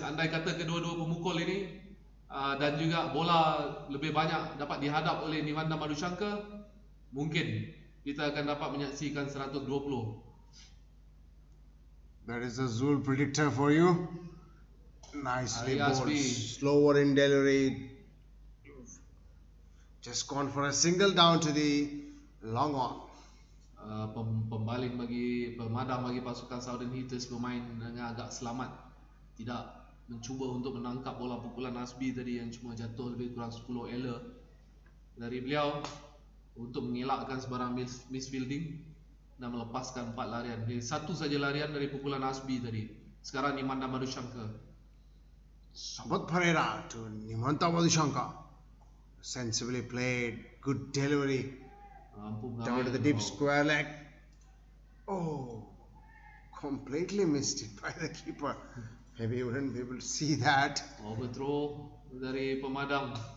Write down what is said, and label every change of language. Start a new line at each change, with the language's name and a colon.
Malay: Andai kata kedua-dua pemukul ini dan juga bola lebih banyak dapat dihadap oleh Nimanda Madushanka, mungkin kita akan dapat menyaksikan 120.
English: That is a Zul predictor for you. Nicely bowled. Asbi. Slower in delivery. Just gone for a single down to the long on.
Malay: Pembaling bagi pemadam bagi pasukan Southern Hitters bermain dengan agak selamat, tidak mencuba untuk menangkap bola pukulan Asbi tadi yang cuma jatuh lebih kurang 10 ela dari beliau untuk mengelakkan sebarang misfielding dan melepaskan 4 larian. Jadi 1 saja larian dari pukulan Asbi tadi. Sekarang Nimanda Madushanka.
English: Sampath Perera to Nimanda Madushanka. Sensibly played, good delivery. Down to the deep square leg. Oh, completely missed it by the keeper. Maybe you wouldn't be able to see that.
Malay: Overthrow dari pemadam.